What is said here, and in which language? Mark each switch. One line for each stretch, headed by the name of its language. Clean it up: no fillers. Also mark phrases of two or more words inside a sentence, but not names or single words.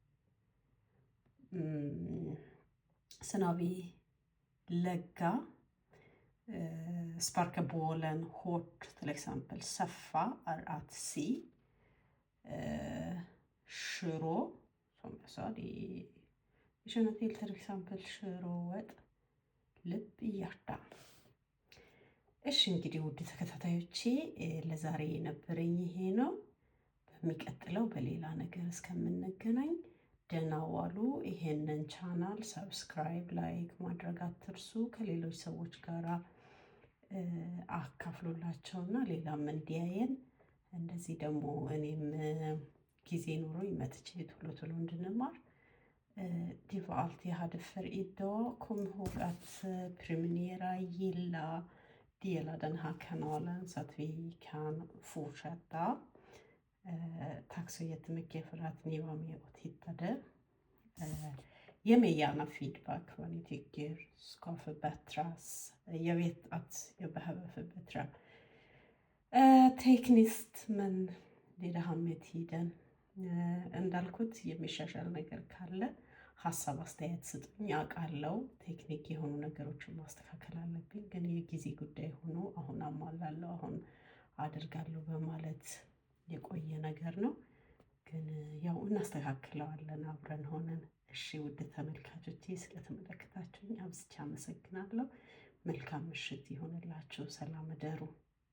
Swedish: Sen har vi lägga, sparka bollen hårt till exempel. Saffa är att si. Shiro, som jag sa, vi känner till exempel shiroet. Lupp i hjärta.
Amharic: እሺ እንግዲህ ውድ ተከታታዮቼ ለዛሬ የነበረኝ ይሄ ነው። በሚቀጥለው በሌላ ነገር እስከምንገናኝ ደህና ዋሉ። ይሄንን ቻናል
English: subscribe like
Amharic: ማድረግ አትርሱ። ከሌሎች ሰዎች ጋር አካፍሉላቸውና ሌላም እንዲያየን እንደዚህ ደግሞ እኔም ጊዜ ኖሮኝ መጥቼ ቶሎ እንድንማር
Swedish: det var allt jag hade för idag. Kom ihåg att prenumerera, gilla, dela den här kanalen så att vi kan fortsätta. Tack så jättemycket för att ni var med och tittade. Ge mig gärna feedback vad ni tycker ska förbättras. Jag vet att jag behöver förbättra tekniskt, men det är det här med tiden.
Amharic: እንዳልኩት የሚሻሻል ነገር ካለ ሀሳብ አስተያየት ስጡኝ። አውቃለሁ ቴክኒክ የሆኑ ነገሮችን ማስተካከል አለብኝ፣ ግን የጊዜ ጉዳይ ሆኖ አሁን አሟላለሁ አሁን አደርጋለሁ በማለት የቆየ ነገር ነው። ግን ያው እናስተካክለዋለን አብረን ሆነን። እሺ ውድ ተመልካቾቼ ስለተመለከታችሁኝ አብዝቼ አመሰግናለሁ። መልካም ምሽት ይሁንላችሁ። ሰላም እደሩ።